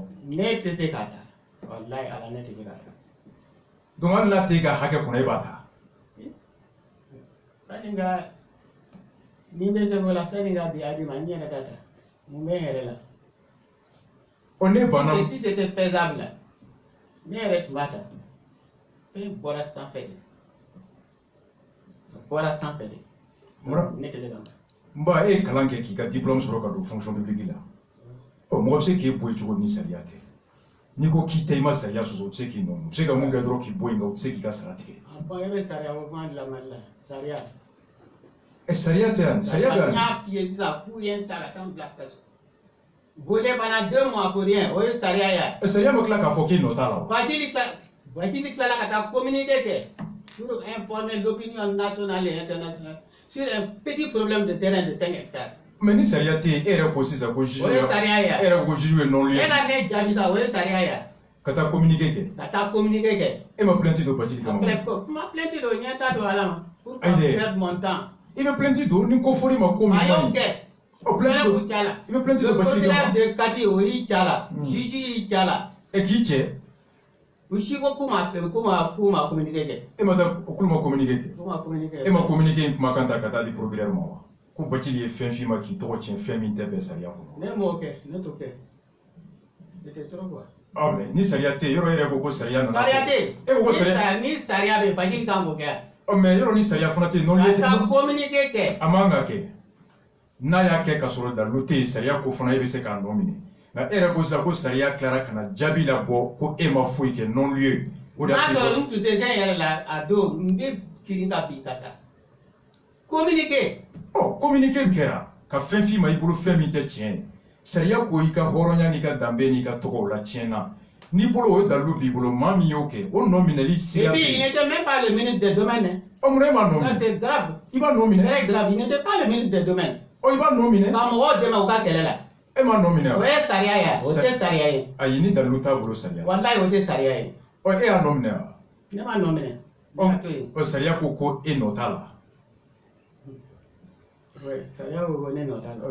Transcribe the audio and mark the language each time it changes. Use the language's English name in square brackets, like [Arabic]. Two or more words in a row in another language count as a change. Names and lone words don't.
[Bambara] Ne tɛ se k'a ta. Walayi Ala ne tɛ se k'a ta. Donc hali n'a t'e ka hakɛ kɔnɔ e b'a ta. Sani ka ni bɛ se k'o la sani ka di Adi ma n yɛrɛ ka ta mun bɛ n yɛrɛ la. Ɔ ne banna. [French] Si c'était faisable [Bambara] ne yɛrɛ tun b'a ta. E bɔra sanfɛ de. Bɔra sanfɛ de. Ne tɛ se ka. N ba e ye kalan kɛ k'i ka diplôme sɔrɔ ka don fonction publique la. Ɔ mɔgɔ bɛ se k'e bɔ yen cogo ni sariya tɛ. N'i ko k'i tɛ i ma sariya sɔsɔ o tɛ se k'i nɔ. U bɛ se ka mun kɛ dɔrɔn k'i bɔ yen nka u tɛ se k'i ka sara tigɛ. Bon e bɛ sariya o kuma dilan Mali la sariya. Ɛ sariya tɛ yan sariya bɛ yan. N y'a f'i ye sisan k'u ye n ta ka taa n bila kaso. [French] Volé pendant 2 mois pour rien [Bambara] o ye sariya ye. [French] Ɛ sariya ma tila k'a fɔ k'e nɔ t'a la o. [Bambara] Badjili tilala ka taa communiqué kɛ [French] pour informer l'opinion nationale et internationale sur un petit problème de terrain de 5 hectares. [Bambara] Mais ni sariya tɛ yen e yɛrɛ ko sisan ko juge. O ye sariya ye. E yɛrɛ ko juge ye [French] non lieu. [Bambara] E ka ne jaabi sa o ye sariya ye. Ka taa communiqué kɛ. Ka taa communiqué kɛ. E ma plainte don Badjili kama. Ma plainte don ɲɛ t'a don ala ma. [French] Pour [Bambara] Ayi dɛ. [French] perdre mon temps. [Bambara] I bɛ plainte don ni ko fɔr'i ma ko min A y'o man ɲi. kɛ. Ɔ plainte don. I bɛ plainte don Badjili kama. [French] Le procureur de [Bambara] Kati o y'i ca la. Juge y'i ca la. Ɛ k'i cɛ. U si ko k'u ma communiqué kɛ. E ma taa k'olu ma communiqué kɛ. K'u ma communiqué. E ma communiqué in kumakan ta ka taa di procureur ma wa. ko Bathily ye fɛn f'i ma k'i tɔgɔ tiɲɛ fɛn min tɛ bɛn sariya kɔnɔ. Ne m'o kɛ, ne t'o kɛ. [French] C'était trop quoi. [Bambara] Ah mais ni sariya tɛ yɔrɔ yɛrɛ ko sariya nana. Sariya tɛ. E ko sariya. Ni sariya bɛ Bathily kan k'o kɛ. Oh mais yɔrɔ ni sariya fana tɛ [French] non lieu. [Bambara] Ka communiquer kɛ. A man ka kɛ. N'a y'a kɛ ka sɔrɔ dalu tɛ yen sariya ko fana e bɛ se k'a nɔ minɛ. Nka e yɛrɛ ko sisan ko sariya tilara ka na jaabi labɔ ko e ma foyi kɛ [French] non lieu. [Bambara] O de n'a sɔrɔ n tun tɛ fɛn yɛrɛ la a don n bɛ kirin ka bin ka taa. Communiquer. Ɔ communiquer kɛra ka fɛn f'i ma i bolo fɛn min tɛ tiɲɛ ye. Sariya ko i ka hɔrɔnya n'i ka danbe n'i ka tɔgɔ la tiɲɛna. N'i bolo o dalu b'i bolo maa min y'o kɛ o nɔ minɛli sira. [French] Et puis il n'était même pas le ministre des domaines. [Bambara] Ɔ mun na e m'a nɔ minɛ? [French] Ça c'est grave. [Bambara] I b'a nɔ minɛ? [French] Très grave. Il n'était pas le ministre des domaines. [Bambara] Ɔ i b'a nɔ minɛ? Ka mɔgɔw dɛmɛ u ka kɛlɛ la. E m'a nɔ minɛ wa? O ye sariya ye, o tɛ sariya ye. Ayi ni dalu t'a bolo sariya. Walayi o tɛ sariya ye. Ɔ e y'a nɔ minɛ wa? Ne m'a nɔ minɛ. Ne y'a to yen. Ɔ sariya ko e nɔ t'a la. Oui, sariya ko ne nɔ t'a la.